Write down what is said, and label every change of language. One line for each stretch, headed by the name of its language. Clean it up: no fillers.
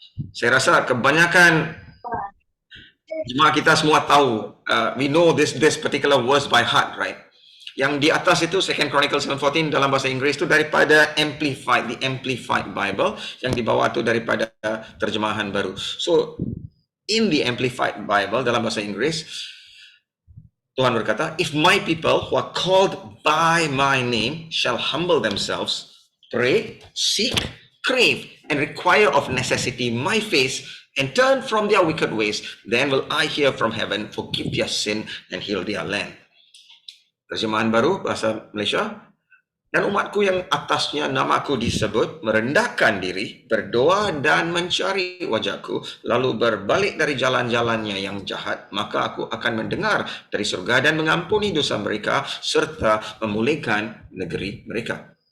Malay: Saya rasa kebanyakan jemaah kita semua tahu,
English: we know this particular verse by heart, right?
Malay: Yang di atas itu 2 Chronicles 7:14 dalam bahasa Inggeris itu daripada the Amplified Bible, yang di bawah itu daripada terjemahan baru.
English: So, in the Amplified Bible
Malay: dalam bahasa Inggris, Tuhan berkata,
English: if my people who are called by my name shall humble themselves, pray, seek, crave, and require of necessity my face, and turn from their wicked ways, then will I hear from heaven, forgive their sin, and heal their land.
Malay: Terjemahan baru bahasa Malaysia. Dan umatku yang atasnya namaku disebut, merendahkan diri, berdoa dan mencari wajahku, lalu berbalik dari jalan-jalannya yang jahat, maka aku akan mendengar dari surga dan mengampuni dosa mereka, serta memulihkan negeri mereka.